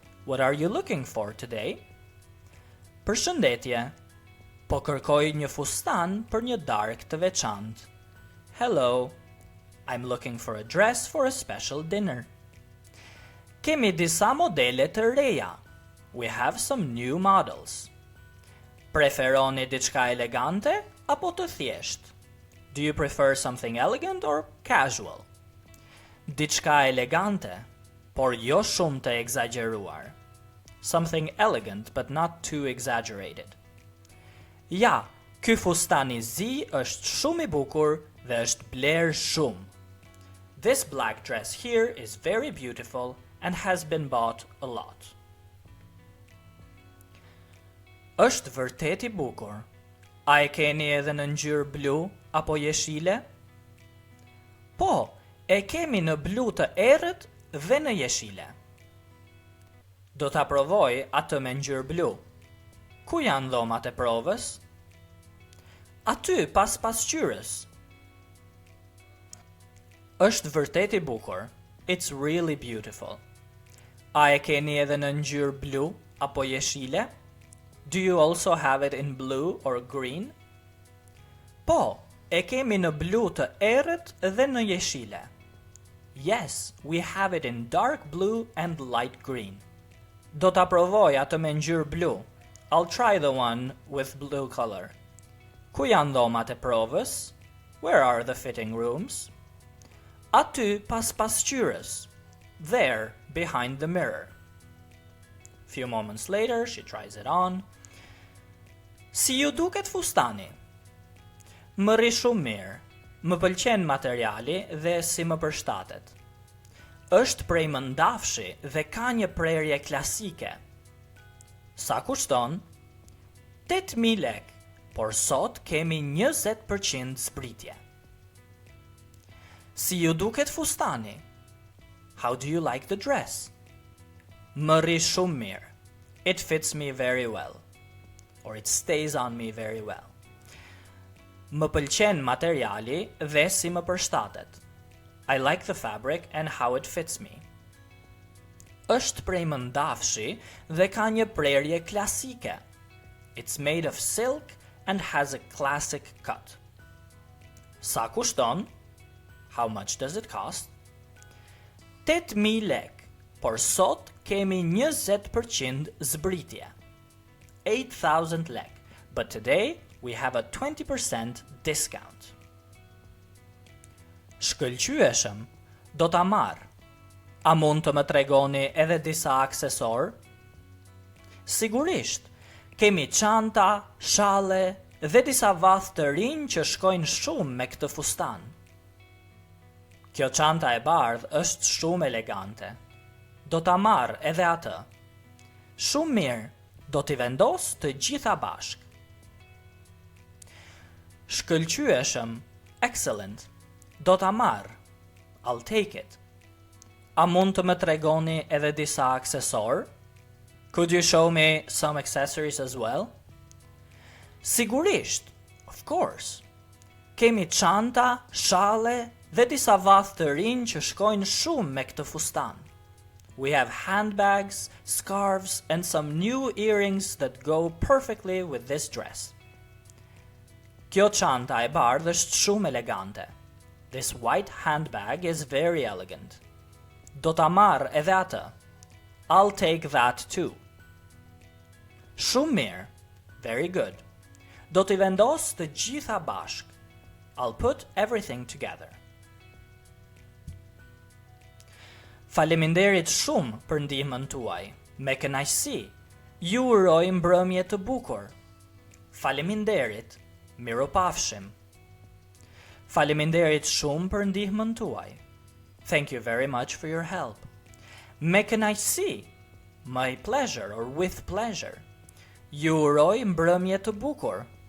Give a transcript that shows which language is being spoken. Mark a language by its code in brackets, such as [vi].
[en] What are you looking for today? [sq] Përshëndetje. Po kërkoj një fustan për një darkë të veçantë. [en] Hello. I'm looking for a dress for a special dinner. [sq] Kemi disa modele të reja. [en] We have some new models. [sq] Preferoni diçka elegante apo të thjeshtë? [en] Do you prefer something elegant or casual? [sq] Diçka elegante, por jo shumë të egzageruar. [en] Something elegant but not too exaggerated. [sq] Ja, ky fustan i zi është shumë i bukur dhe është bler shumë. [en] This black dress here is very beautiful and has been bought a lot. [sq] Është vërtet i bukur. A e keni edhe në ngjyrë blu apo jeshile? Po, e kemi në blu të errët dhe në jeshile. Do ta provoj atë me ngjyrë blu. Ku janë dhomat e provës? Aty pas pasqyrës. Është vërtet i bukur. It's really beautiful. A e keni edhe në ngjyrë blu apo jeshile? [en] Do you also have it in blue or green? [sq] Po, e kemi në blu të errët dhe në jeshile. [en] Yes, we have it in dark blue and light green. [sq] Do ta provoj atë me ngjyrë blu. [en] I'll try the one with blue color. [sq] Ku janë dhomat e provës? [en] Where are the fitting rooms? [sq] Aty pas pasqyrës. [en] There, behind the mirror. Few moments later, she tries it on. [sq] Si ju duket fustani? Më ri shumë mirë. Më pëlqen materiali dhe si më përshtatet. Është prej mëndafshi dhe ka një prerje klasike. Sa kushton? 8.000 lek, por sot kemi 20% zbritje. Si ju duket fustani? [en] How do you like the dress? [sq] Më ri shumë mirë. [en] It fits me very well. Or it stays on me very well. [sq] Më pëlqen materiali dhe si më përshtatet. [en] I like the fabric and how it fits me. [sq] Është prej mëndafshi dhe ka një prerje klasike. [en] It's made of silk and has a classic cut. [sq] Sa kushton? [en] How much does it cost? [sq] 8.000 lek, por sot kemi 20% zbritje. [en] 8,000 lek, but today we have a 20% discount. [sq] Shkëlqyeshëm, do ta marr. A mund të më tregoni edhe disa aksesor? Sigurisht, kemi çanta, shalle dhe disa vath të rinj që shkojnë shumë me këtë fustan. Kjo çanta e bardhë është shumë elegante. Do ta marr edhe atë. Shumë mirë, do t'i vendos të gjitha bashk. Shkëlqyeshëm, [en] excellent. [sq] Do ta marr. [en] I'll take it. [sq] A mund të më tregoni edhe disa aksesor? [en] Could you show me some accessories as well? [sq] Sigurisht, [en] of course. [sq] Kemi çanta, shalle dhe disa vath të rinj që shkojnë shumë me këtë fustan. [en] We have handbags, scarves, and some new earrings that go perfectly with this dress. [sq] Kjo çanta e bardhë është shumë elegante. [en] This white handbag is very elegant. [sq] Do ta marr edhe atë. [en] I'll take that too. [sq] Shumë mirë. [en] Very good. [sq] Do t'i vendos të gjitha bashk. [en] I'll put everything together. [sq] Faleminderit shumë për ndihmën tuaj. Me kënaqësi. Ju uroj mbrëmje të bukur. Faleminderit. Miropafshim. Faleminderit shumë për ndihmën tuaj. [en] Thank you very much for your help. [sq] Me kënaqësi. [en] My pleasure or with pleasure. [sq] Ju uroj mbrëmje të bukur.